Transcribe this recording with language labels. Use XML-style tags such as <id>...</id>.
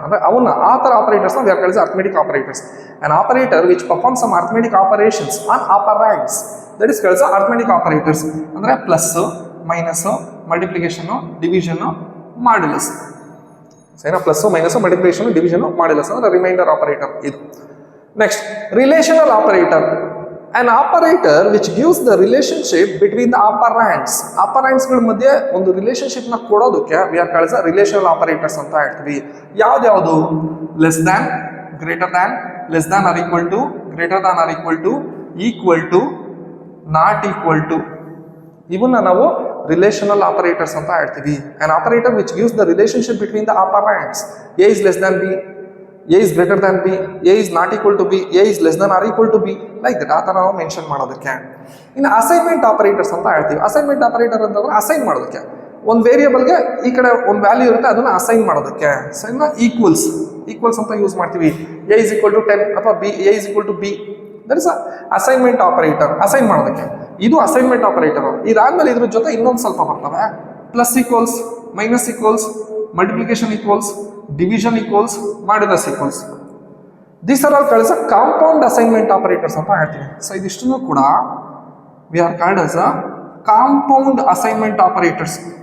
<kn>ಅಂದ್ರೆ ಅವನ್ನ ಆ ಥರ</kn> <en>ಆಪರೇಟರ್ಸ್ನ we are called arithmetic operators. An operator which perform some arithmetic operations on operands, that is called arithmetic operators.</en> <kn>ಅಂದ್ರೆ plus, minus, multiplication, division, modulus. ಸರಿನಾ? Plus, minus, multiplication, division, modulus ಅಂದ್ರೆ reminder operator ಇದು.</kn> <en>Next relational operator. An operator which gives the relationship between the operands.</en> <kn>ಆಪರಾಂಡ್ಸ್ಗಳ ಮಧ್ಯೆ ಒಂದು relationship ನ ಕೊಡೋದಕ್ಕೆ</kn> <en>we are called relational operators</en> <kn>ಅಂತ ಹೇಳ್ತೀವಿ. ಯಾವ್ದು?</kn> <en>Less than, greater than, less than or equal to, greater than or equal to, not equal to.</en> <kn>ಇವನ್ನ ನಾವು relational operators ಅಂತ ಹೇಳ್ತೀವಿ.</kn> <en>An operator which gives the relationship between the operands. A is less than B, A is greater than B, A is not equal to B, A is less than or equal to B, like that.</en> <kn>ಆ ಥರ ನಾವು mention ಮಾಡೋದಕ್ಕೆ. ಇನ್ನು assignment operators ಅಂತ ಹೇಳ್ತೀವಿ. Assignment operator ಅಂತಂದ್ರೆ assign ಮಾಡೋದಕ್ಕೆ. ಒಂದು ವೇರಿಯಬಲ್ಗೆ ಈ ಕಡೆ ಒಂದು ವ್ಯಾಲ್ಯೂ ಇರುತ್ತೆ, ಅದನ್ನ ಅಸೈನ್ ಮಾಡೋದಕ್ಕೆ. ಸೈನ್ನ ಈಕ್ವಲ್ಸ್ ಅಂತ ಯೂಸ್ ಮಾಡ್ತೀವಿ.</kn> <en>A is equal to 10 ಅಥವಾ A is equal to B, that is assignment operator.</en> <kn>Assign ಮಾಡೋದಕ್ಕೆ ಇದು ಅಸೈನ್ಮೆಂಟ್ ಆಪರೇಟರ್. ಇದಾದ್ಮೇಲೆ ಇದ್ರ ಜೊತೆ ಇನ್ನೊಂದು ಸ್ವಲ್ಪ ಬರ್ತವೆ.</kn> <en>Plus equals, minus equals, multiplication equals, division equals, modulus equals. These are all called compound assignment operators</en> <kn>ಅಂತ ಹೇಳ್ತೀವಿ. ಸೊ ಇದಿಷ್ಟನ್ನು ಕೂಡ</kn> <en>We are called as a compound assignment operators.</en>